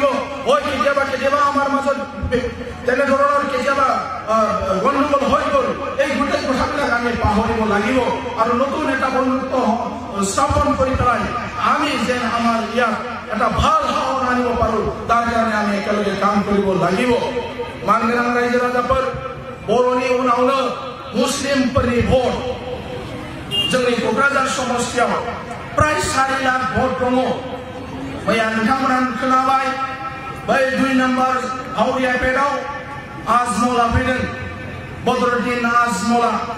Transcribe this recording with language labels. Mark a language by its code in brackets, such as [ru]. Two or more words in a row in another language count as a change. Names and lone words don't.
[as] হয় কেতিয়াবা আমাৰ মাজত তেনেধৰণৰ কেতিয়াবা গণ্ডগোল হৈ গ'ল এই গোটেই কথাবিলাক আমি পাহৰিব লাগিব আৰু নতুন এটা বন্ধুত্ব স্থাপন কৰি পেলাই আমি যেন আমাৰ ইয়াত এটা ভাল হাওন আনিব পাৰোঁ তাৰ কাৰণে আমি একেলগে কাম কৰিব লাগিব [brx] मानगोनां रायजो राजाफोर बर'नि उनावनो मुस्लिमफोरनि भट जोंनि क'क्राझार समस्तियाव प्राय 4 लाख भट दङ मैया नोंथांमोना खोनाबाय बै 2 नम्बर हावरियापेटआव आजमला फैदों बदरुद्दिन आजमला